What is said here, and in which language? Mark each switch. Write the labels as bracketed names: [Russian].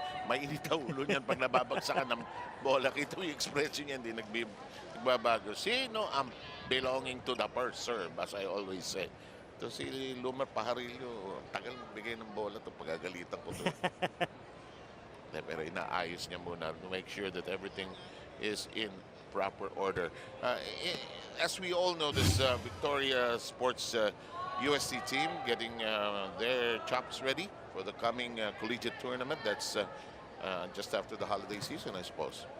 [Filipino] Mainit ang ulo niyan pag nababagsakan ng bola. Kita yung expression niya, hindi nagbabago. Sino ang [English] belonging to the first serve, as I always say. [Filipino] Ito si Lumar Pajarillo, tagal magbigay ng bola ito, pagagalitan ko ito. Pero inaayos niya muna [English] to make sure that everything is in proper order. As we all know, this Victoria Sports UST team getting their chops ready for the coming collegiate tournament. That's just after the holiday season, I suppose.